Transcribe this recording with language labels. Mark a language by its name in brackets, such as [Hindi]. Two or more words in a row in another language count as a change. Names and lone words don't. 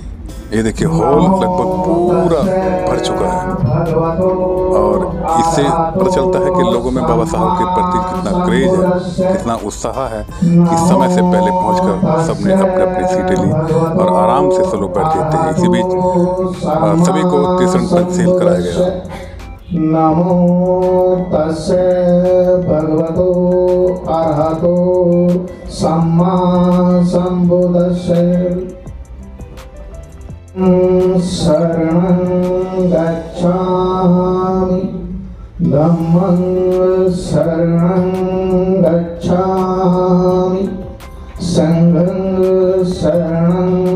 [Hindi] ये देखिए हॉल लगभग पूरा भर चुका है और इससे पता चलता है कि लोगों में बाबा साहब के प्रति कितना क्रेज है, कितना उत्साह है कि समय से पहले पहुंचकर सबने अपने अपनी सीटें ली और आराम से सब लोग बैठ जाते हैं। इसी बीच सभी को तीसरा पंचशील कराया गया। [Pali] नमो तस्से भगवतो अरहतो सम्मा संबुद्धस्से शरणं गच्छामि धम्मं शरणं गच्छामि संघं शरणं